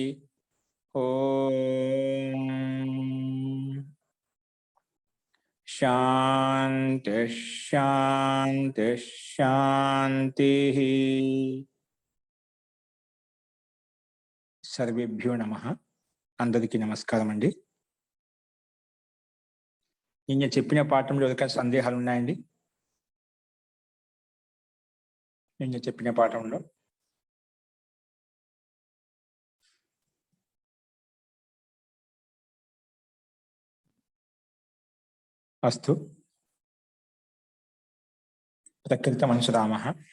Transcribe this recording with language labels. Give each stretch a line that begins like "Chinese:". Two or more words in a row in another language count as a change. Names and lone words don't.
Sanskrit: ओम शांति शांति शांति। सर्वेभ्यो नमः।
Telugu: అందరికీ నమస్కారం అండీ। నిన్న చెప్పిన పాఠంలో ఏదైనా సందేహాలు ఉన్నాయండి? నిన్న చెప్పిన పాఠంలో
Sanskrit: అస్తు ప్రకృత మనసురామః.